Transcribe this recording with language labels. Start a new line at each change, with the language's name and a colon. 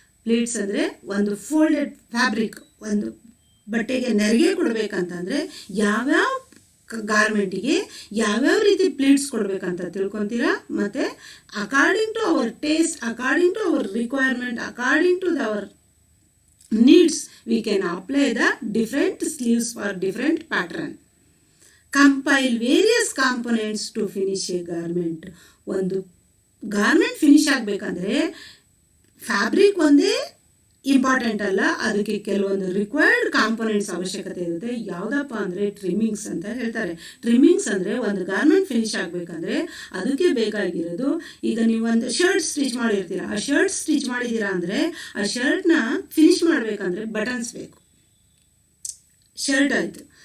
Kannada: Pleats ಅಂದರೆ ಒಂದು folded fabric, ಒಂದು ಬಟ್ಟೆಗೆ ನೆರಿಗೆ ಕೊಡಬೇಕಂತಂದರೆ ಯಾವ್ಯಾವ ಗಾರ್ಮೆಂಟಿಗೆ ಯಾವ್ಯಾವ ರೀತಿ ಪ್ಲೀಟ್ಸ್ ಕೊಡಬೇಕಂತ ತಿಳ್ಕೊತೀರಾ.
English: ಮತ್ತು according to our taste, according to our requirement, according to our needs, we can apply the different sleeves for different pattern. Compile various components to finish a garment.
Kannada: ಒಂದು garment finish ಆಗಬೇಕಂದ್ರೆ fabric ಒಂದೇ important ಅಲ್ಲ, ಅದಕ್ಕೆ ಕೆಲವೊಂದು required components ಅವಶ್ಯಕತೆ ಇರುತ್ತೆ. ಯಾವುದಪ್ಪ ಅಂದರೆ ಟ್ರಿಮ್ಮಿಂಗ್ಸ್ ಅಂತ ಹೇಳ್ತಾರೆ. ಟ್ರಿಮ್ಮಿಂಗ್ಸ್ ಅಂದರೆ ಒಂದು ಗಾರ್ಮೆಂಟ್ ಫಿನಿಶ್ ಆಗಬೇಕಂದ್ರೆ ಅದಕ್ಕೆ ಬೇಕಾಗಿರೋದು, ಈಗ ನೀವು ಒಂದು ಶರ್ಟ್ ಸ್ಟಿಚ್ ಮಾಡಿರ್ತೀರ, ಆ ಶರ್ಟ್ ಸ್ಟಿಚ್ ಮಾಡಿದ್ದೀರಾ ಅಂದರೆ ಆ ಶರ್ಟ್ನ ಫಿನಿಶ್ ಮಾಡಬೇಕಂದ್ರೆ ಬಟನ್ಸ್ ಬೇಕು, ಶರ್ಟ್ ಆಯಿತು.